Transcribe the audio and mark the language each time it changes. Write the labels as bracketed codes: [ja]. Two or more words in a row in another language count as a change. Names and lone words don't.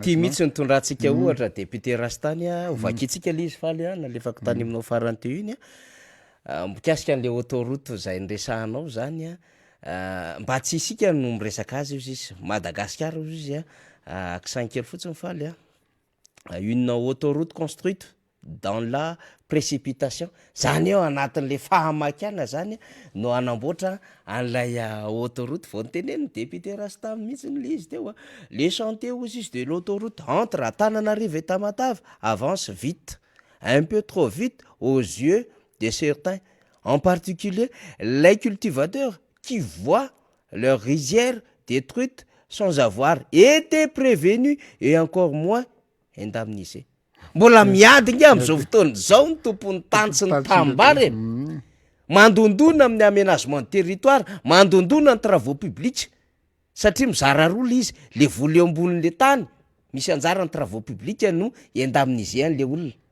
[mg] ty mihitsy nitondrantsika ohatra député Rastany ovakitsika le izy faly nalefako tany aminao farany teo iny mikasika an'le autoroute zay nresahanao zany mba tsy isika no miresaka azy izy Madagasikara izy accent kely fotsiny faly [fr] une autoroute construite dans la précipitation [mg] zany eo anatin'le fahamakana zany no anamboatra an'lay autoroute vao niteneny député Rasta mihitsy le izy teo [fr] les chantiers aussi de l'autoroute entre Antananarivo et Tamatave avance vite un peu trop vite aux yeux de certains, en particulier les cultivateurs qui voient leurs rizières détruites sans avoir été prévenus et encore moins indemnisés. [mg] Mbola miady nge am'izao fotoana zao ny tompon'ny tany sy ny tambary mandondona amin'ny [fr] aménagement de territoire, [mg] mandondona ny [fr] travaux publics [mg] satria mizara roa izy le vola eo ambonin'le tany misy anjara ny [fr] travaux publics [mg] no indemniser an'le olona.